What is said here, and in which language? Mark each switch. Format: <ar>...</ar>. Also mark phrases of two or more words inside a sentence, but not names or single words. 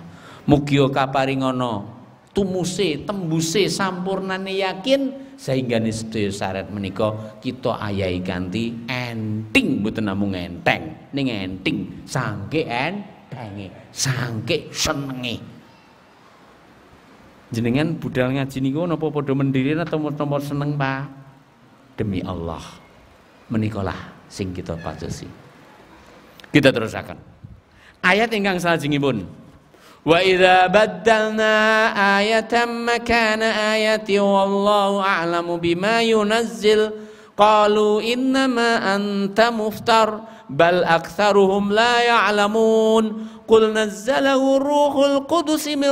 <jv>Mugi kaparingono tumuse tembuse sampurnane yakin sehingga nih sedaya syarat menika kita ayahi kanthi enting, mboten namung enteng ning enting sangke entenge sangke senenge. Jenengan budal ngaji niku napa padha mendhirin atau napa seneng Pak? Demi Allah menikalah sing kita patosi. Kita terusaken ayat ingkang salajengipun.</jv> <ar>وإذا بدلنا آية مكان آية والله أعلم بما ينزل قالوا إنما أنت مفتر بل أكثرهم لا يعلمون قل نزله روح القدس من</ar>